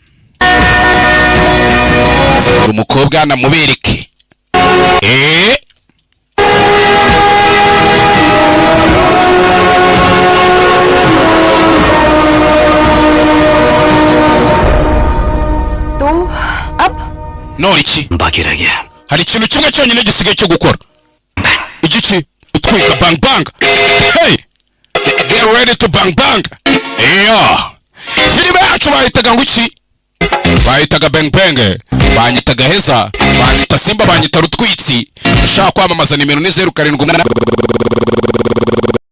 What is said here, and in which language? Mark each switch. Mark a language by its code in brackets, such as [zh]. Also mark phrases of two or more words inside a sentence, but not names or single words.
[rw] Umukobwa namubereke. No iki [hi] बाकी रह गया [rw] hari ikintu kimwe cyonyine gisigaye cyo gukora. Igiki utwika bang bang. [en] Hey, get ready to bang bang. [rw] Filime yacu bayitaga ngo iki? Bayitaga bang bang. Banyitaga heza, banyita simba, banyita rutwitsi. Ushaka kwamamaza nimero ni 07